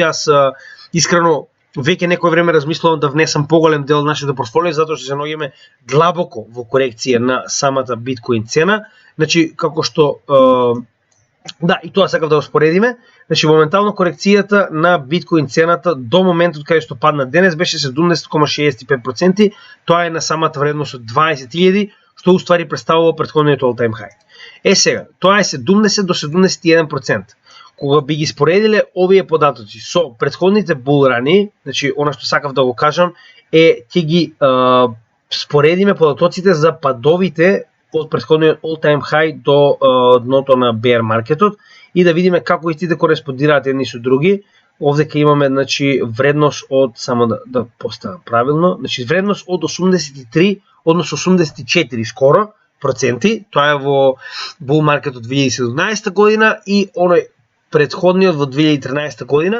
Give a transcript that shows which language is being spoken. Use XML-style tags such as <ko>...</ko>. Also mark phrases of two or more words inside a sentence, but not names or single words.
<mk>Јас искрено веќе некој време размислувам да внесам поголем дел од нашето портфолио, затоа што се наоѓаме длабоко во корекција на самата биткоин цена. Значи како што да, и тоа сакав да го споредиме. Значи, моментално корекцијата на биткоин цената до моментот каде што падна денес беше 70,65%, тоа е на самата вредност од 20.000, што уствари представува претходниот</mk> <en>all-time high.</en> <mk>Сега, тоа е 70 до 71%. Кога би ги споредиле овие податоци со претходните булрани, значи, она што сакав да го кажам е ќе ги споредиме податоците за падовите од претходниот</mk> <en>all-time high</en> <mk>до дното на bear маркетот и да видиме како истите кореспондираат едни со други. Овде ќе имаме, значи, вредност од, само да поставам правилно, значи вредност од 83, односно 84 скоро проценти, тоа е во</mk> <en>bull market</en> <mk>од 2017 година и оној претходниот во 2013 година.</mk>